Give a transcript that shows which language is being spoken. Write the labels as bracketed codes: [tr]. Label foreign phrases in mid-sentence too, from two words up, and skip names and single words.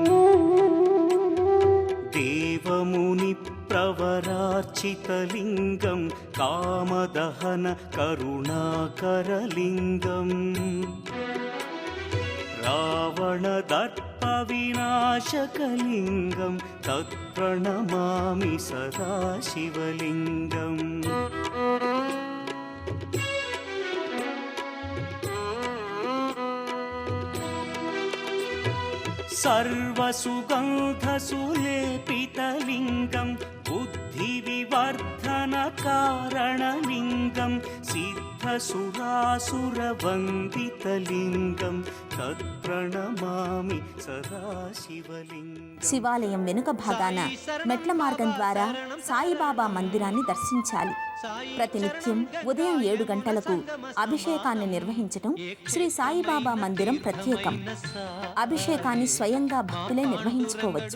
[sa] దేవముని ప్రవరార్చితలింగం కామదహన కరుణాకరలింగం రావణదర్ప వినాశకలింగం తత్ప్రణమామి సదా శివలింగం सर्वसुगन्धसुलेपितलिङ्गं बुद्धिविवर्धनकारणलिङ्गं सिद्धसुरासुरवन्दितलिङ्गं तत्प्रणमामि सदा शिवलिङ्गं. [te] శివాలయం వెనుక భాగాన మెట్ల మార్గం ద్వారా సాయిబాబా మందిరాన్ని దర్శించాలి. ప్రతినిత్యం ఉదయం 7 గంటలకు అభిషేకాన్ని నిర్వహించటం శ్రీ సాయిబాబా మందిరం ప్రత్యేకం. అభిషేకాన్ని స్వయంగా భక్తులే నిర్వహించుకోవచ్చు.